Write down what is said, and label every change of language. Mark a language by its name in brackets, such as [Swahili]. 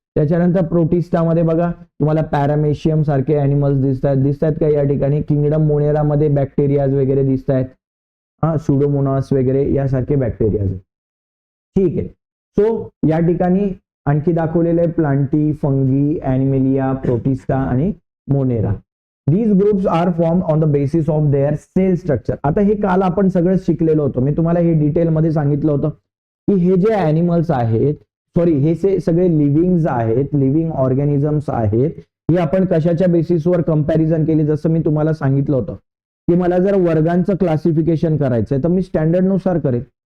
[Marathi] त्याच्यानंतर प्रोटिस्टामध्ये बघा तुम्हाला पॅरामेशियम सारखे ॲनिमल्स दिसत आहेत का या ठिकाणी. किंगडम मोनेरा मध्ये बॅक्टेरियाज वगैरे दिसत आहेत, सुडोमोनास वगैरे यासारखे बॅक्टेरियाज. ठीक आहे, सो या ठिकाणी आणखी दाखवलेले प्लांटी, फंगी, ॲनिमेलिया, प्रोटिस्टा आणि Monera. [English] These groups are formed on the basis of their cell structure. [Marathi] आता हे काल आपण सगळं शिकलेलो होतो, मी तुम्हाला हे डिटेलमध्ये सांगितलं होतं की हे जे ॲनिमल्स आहेत, सॉरी हे सगळे लिव्हिंग्स आहेत, लिव्हिंग ऑर्गॅनिझम्स आहेत, हे आपण कशाच्या बेसिसवर कंपॅरिझन केली. जसं मी तुम्हाला सांगितलं होतं की मला जर वर्गांचं क्लासिफिकेशन करायचंय तर मी स्टँडर्ड नुसार करेल.